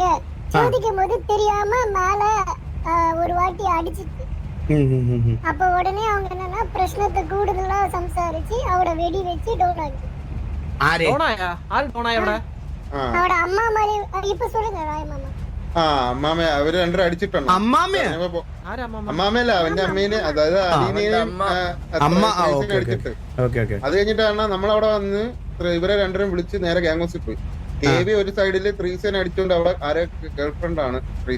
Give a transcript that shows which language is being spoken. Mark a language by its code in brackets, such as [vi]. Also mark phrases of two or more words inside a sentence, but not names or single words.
[ta] சோதிக்கும் போது தெரியாம மேல ஒரு வாட்டி அடிச்சிட்டு. அப்ப உடனே அவங்க என்னன்னா பிரச்சனத்தை கூடுதலா സംസാരിച്ച് அவட வெடி வச்சு டவுன் ஆகி. அவட அம்மா மாதிரி இப்ப சொல்லுங்க ராய் മാമ. [ml] അമ്മാമ അവര് രണ്ടും അടിച്ചിട്ടുണ്ട്. അമ്മാമയല്ല, അവന്റെ അമ്മേനെ, അതായത് അലീനേനെയും അടിച്ചിട്ട്. അത് കഴിഞ്ഞിട്ടാണ് നമ്മളവിടെ വന്ന് ഇവരെ രണ്ടുപേരും വിളിച്ച് നേരെ ഗ്യാങ് ഹൗസിൽ പോയി. കേവി ഒരു സൈഡില് ത്രീസേനെ അടിച്ചോണ്ട് അവിടെ ആരെ ഗേൾഫ്രണ്ട് ആണ് ത്രീസ.